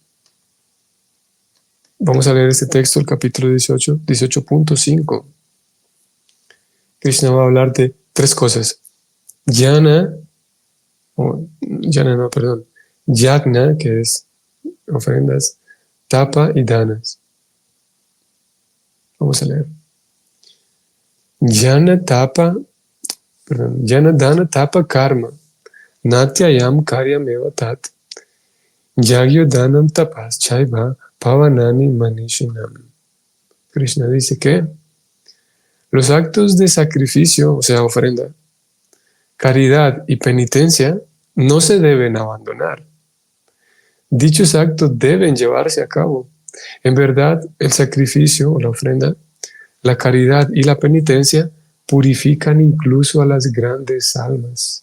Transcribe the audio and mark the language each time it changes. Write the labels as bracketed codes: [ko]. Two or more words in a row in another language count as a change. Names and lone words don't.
[es] Vamos a leer este texto, el capítulo 18, 18.5. Krishna va a hablar de tres cosas. Yagna, que es ofrendas, tapa y danas. Vamos a leer. [sa] यज्ञ दान तपः कर्म, नत्याज्यं कार्यम् एव तत्, यज्ञो दानं तपश् चैव पावनानि मनीषिणाम्. [es] Krishna dice que los actos de sacrificio, o sea, ofrenda, caridad y penitencia, no se deben abandonar. Dichos actos deben llevarse a cabo. En verdad, el sacrificio o la ofrenda, la caridad y la penitencia purifican incluso a las grandes almas.